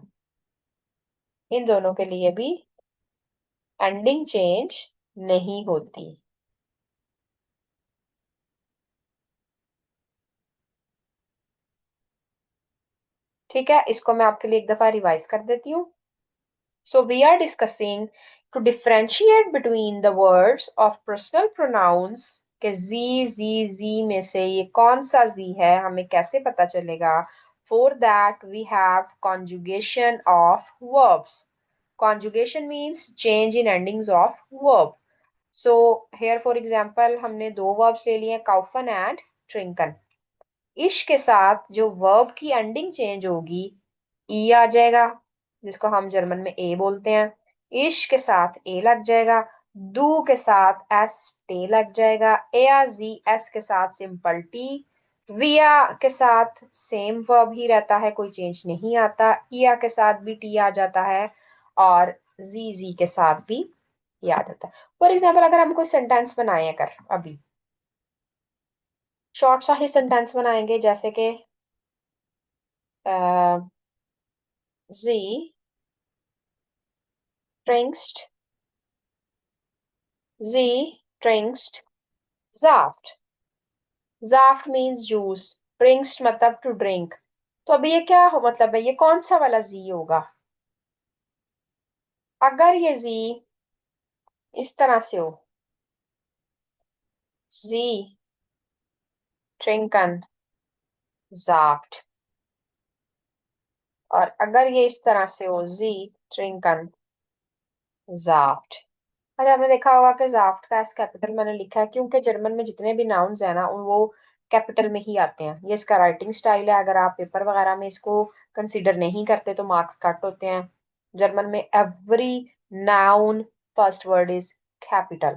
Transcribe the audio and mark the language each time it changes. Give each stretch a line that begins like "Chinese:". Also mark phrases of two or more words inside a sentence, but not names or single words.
Hindi: इन दोनों के लिए भी
English: ending change
Hindi: नहीं होती। ठीक है, इसको मैं आपके लिए एक दफा रिवाइज कर देती हूँ।
English: So we are discussing to differentiate between the words of personal pronouns
Hindi: के z में से ये कौन सा z है, हमें कैसे पता चलेगा।
English: For that we have conjugation of verbs. Conjugation means change in endings of verb. So here for example
Hindi: हमने दो
English: verbs
Hindi: ले लिए,
German: kaufen and trinken।
Hindi: इश के साथ जो वर्ब की
English: ending change
Hindi: होगी, ई आ जाएगा, जिसको हम जर्मन में ए बोलते हैं। इश के साथ ए लग जाएगा। दू के साथ एस टे लग जाएगा।
German: er sie es
Hindi: के साथ सिंपल टी। विया के साथ
English: same verb
Hindi: ही रहता है, कोई चेंज नहीं आता। इया के साथ भी टी आ जाता है, और जी के साथ भी ये आ जाता है।
English: for example
Hindi: अगर हम कोई सेंटेंस बनाए अगर अभी शॉर्ट सा ही सेंटेंस बनाएंगे, जैसे कि
German: sie trinkst, sie trinkst Saft।
English: Saft means juice, trinkst मतलब to drink।
Hindi: तो अभी ये क्या हो, मतलब है ये कौन सा वाला जी होगा? अगर ये जी इस तरह से हो,
German: sie trinken Saft,
Hindi: और अगर ये इस तरह से हो,
German: sie trinken Saft।
Hindi: अच्छा, आपने देखा होगा कि जाफ्ट का एस कैपिटल मैंने लिखा है क्योंकि जर्मन में जितने भी नाउन्स है ना वो कैपिटल में ही आते हैं। ये इसका
English: writing style
Hindi: है। अगर आप पेपर वगैरह में इसको कंसीडर नहीं करते तो
English: marks cut
Hindi: होते हैं।
English: जर्मन में every noun first word is capital.